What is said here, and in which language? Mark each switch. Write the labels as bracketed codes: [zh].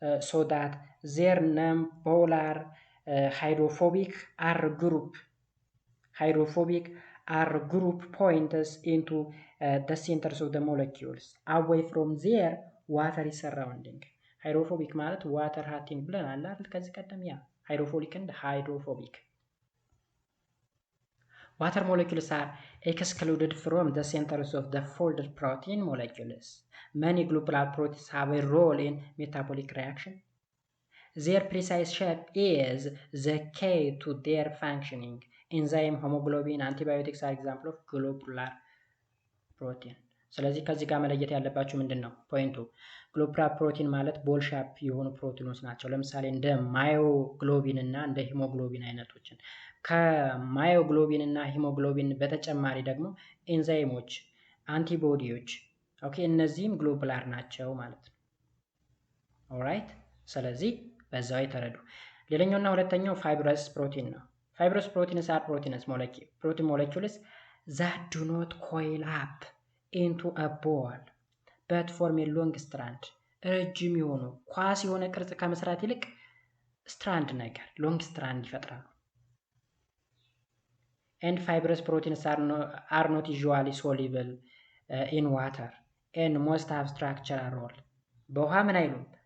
[en] so that their non-polar hydrophobic R group points into the centers of the molecules away from their watery surrounding. [am] Hydrophobic ማለት [en] water hating [am] ብለናል አይደል? ከዚህ ቀደም [en] hydrophilic and hydrophobic. Water molecules are excluded from the centers of the folded protein molecules. Many globular proteins have a role in metabolic reaction. Their precise shape is the key to their functioning. Enzyme, hemoglobin, antibiotics are examples of globular protein. [am] ስለዚህ ከዚህ ጋር መለየት ያለባችሁ ምንድነው ፖይንቱ? ግሎቡላር ፕሮቲን ማለት ቦል ሻፕ የሆኑ ፕሮቲኖች ናቸው። ለምሳሌ እንደ ማዮግሎቢን እና እንደ ሂሞግሎቢን አይነቶችን። ከማዮግሎቢን እና ሂሞግሎቢን በተጨማሪ ደግሞ ኤንዛይሞች፣ አንቲቦዲዎች ኦኬ እነዚህም ግሎቡላር ናቸው ማለት ነው። ኦልራይት ስለዚህ በዛው የተረዱ። ሌላኛውና ሁለተኛው ፋይብረስ ፕሮቲን ነው። ፋይብረስ ፕሮቲንስ አር [en] protein molecules that do not coil up into a ball but form a long strand. [am] ረጅም የሆኑ ኳስ የሆነ ቅርጽ ከመስራት ይልቅ ስትራንድ ነገር ሎንግ ስትራንድ ይፈጥራሉ። [en] And fibrous proteins are not usually soluble in water and most have structural role. [am] በውሃ ምን አይሉም?